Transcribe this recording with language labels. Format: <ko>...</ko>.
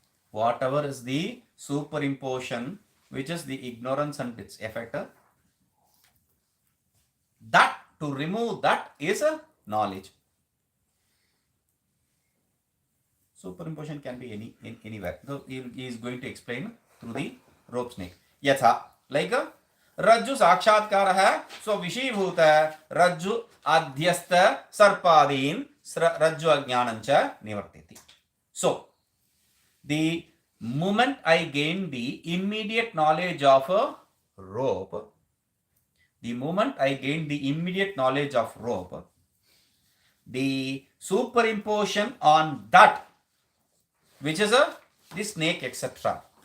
<en>Whatever is the superimposition, which is the ignorance and its effect, that to remove that is a knowledge. Superimposition can be anywhere. So he is going to explain through the rope snake.</en> <sa>Yatha, like Rajju sakshatkara स्वविषीभूत रज्जु अध्यस्त सर्पादीन रज्जु अज्ञानंच निवर्तयति.</sa> <en>So, the moment I gain the immediate knowledge of a rope, the superimposition on that, which is the snake, etc.</en>